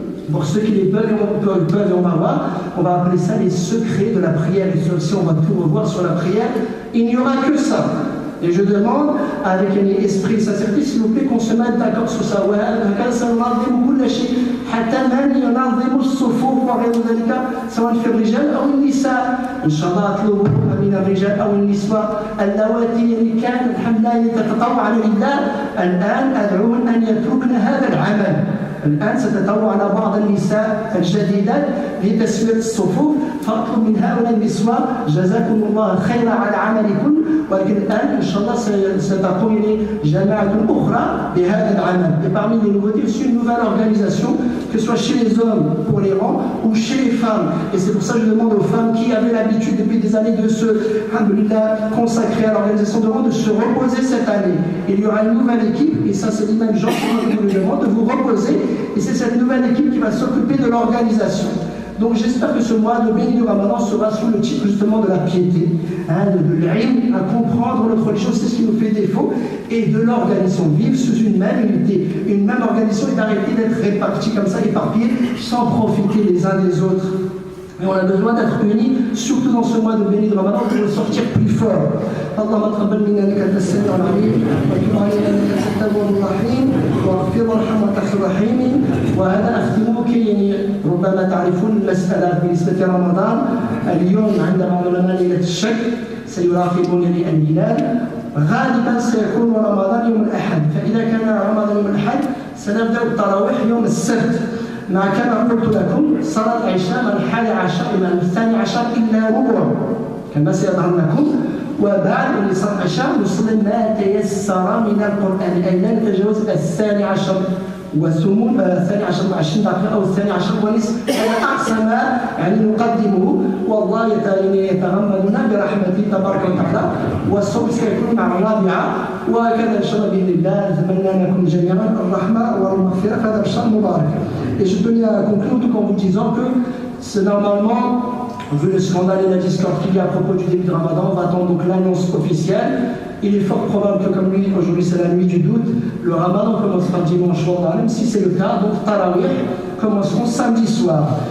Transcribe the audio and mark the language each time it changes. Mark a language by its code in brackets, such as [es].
[fr] Pour ceux qui les peuvent, on va voir, on va appeler ça les secrets de la prière. Et si on va tout revoir sur la prière, il n'y aura que ça. Et je demande avec un esprit de sincérité, s'il vous plaît, qu'on se mette d'accord sur ça. [ar] وهكذا سننظم كل شيء حتى من ينظم الصفوف وغير ذلك سواء في الرجال أو النساء. إن شاء الله أطلب من الرجال أو النساء اللواتي يعني كان الحمد لله تتطوعن لله الآن أدعوهن أن يتركن هذا العمل. الآن ستتطوعن بعض النساء الجديدات لتسوية الصفوف فأطلب من هؤلاء النسوة جزاكم الله خيرا على عملكم. ولكن الآن إن شاء الله ستقوم جماعة أخرى بهذا العمل. [fr] Et parmi les nouveautés aussi une nouvelle organisation, que ce soit chez les hommes pour les rangs ou chez les femmes. Et c'est pour ça que je demande aux femmes qui avaient l'habitude depuis des années de se consacrer à l'organisation de rangs, de se reposer cette année. Il y aura une nouvelle équipe, et ça c'est l'imam Jean qui vous le demande, de vous reposer. Et c'est cette nouvelle équipe qui va s'occuper de l'organisation. Donc j'espère que ce mois de béni du Ramadan sera sous le titre justement de la piété, de l'ilm, à comprendre notre religion, c'est ce qui nous fait défaut, et de l'organisation. Vivre sous une même unité, une même organisation et d'arrêter d'être répartis comme ça, éparpillés, sans profiter les uns des autres. Mais on a besoin d'être unis, surtout dans ce mois de béni de Ramadan, pour le sortir plus fort. [ar] اللهم تقبل منا انك انت السميع العليم وتب علينا انك انت التواب الرحيم واغفر وارحم وانت خير الراحمين. وهذا اختمك يعني ربما تعرفون المساله بالنسبه لرمضان. اليوم عندما علماء ليله الشك سيراقبون الهلال. غالبا سيكون رمضان يوم الاحد، فاذا كان رمضان يوم الاحد سنبدا التراويح يوم السبت. مع كما قلت لكم صلاة العشاء من 11 إلى 12 إلا ربع كما سيظهر لكم. وبعد صلاة العشاء نصلي ما تيسر من القرآن، أي لا نتجاوز 12 وثمون 12 و20 دقيقة أو 12 ونصف. هذا أقصى ما يعني نقدمه، والله يتغمدنا برحمته تبارك وتعالى. والصوم سيكون مع الرابعة، وهكذا إن شاء الله بإذن الله. نتمنى لكم جميعا الرحمة والمغفرة في هذا الشهر المبارك. [fr] Et je tenais à conclure tout en vous disant que c'est normalement, vu le scandale et la discorde qu'il y a à propos du début de Ramadan, on va attendre donc l'annonce officielle. Il est fort probable que comme lui, aujourd'hui c'est la nuit du doute, le Ramadan commencera dimanche soir, même si c'est le cas, donc Tarawih commenceront samedi soir.